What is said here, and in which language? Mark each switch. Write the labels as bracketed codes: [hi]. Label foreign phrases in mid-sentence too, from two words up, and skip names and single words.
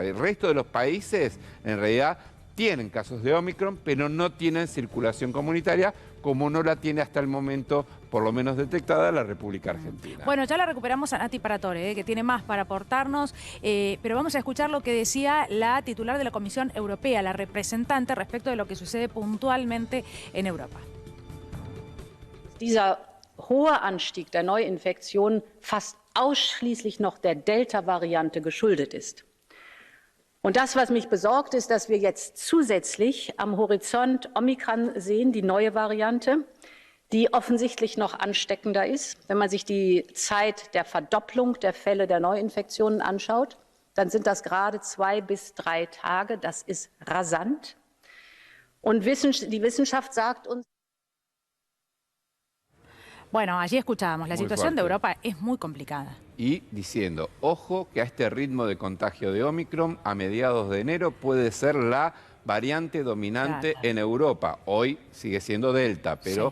[es] El resto de los países, en realidad, tienen casos de Omicron, pero no tienen circulación comunitaria, como no la tiene hasta el momento, por lo menos detectada, la República Argentina. Bueno, ya la recuperamos a Nati Paratore, que tiene más para aportarnos, pero vamos a escuchar lo que decía la titular de la Comisión Europea, la representante, respecto de lo que sucede puntualmente en Europa. [de] Dieser hohe Anstieg der Neuinfektionen fast ausschließlich noch der Delta-Variante geschuldet ist. Und das, was mich besorgt, ist, dass wir jetzt zusätzlich am Horizont Omikron sehen, die neue Variante, die offensichtlich noch ansteckender ist. Wenn man sich die Zeit der Verdopplung der Fälle der Neuinfektionen anschaut, dann sind das gerade 2 bis 3 Tage. Das ist rasant. Und die Wissenschaft sagt uns... [es] Bueno, allí escuchábamos, la Muy situación de fuerte. Europa es muy complicada. Y diciendo, ojo que a este ritmo de contagio de Omicron, a mediados de enero puede ser la variante dominante Claro. en Europa. Hoy sigue siendo Delta, pero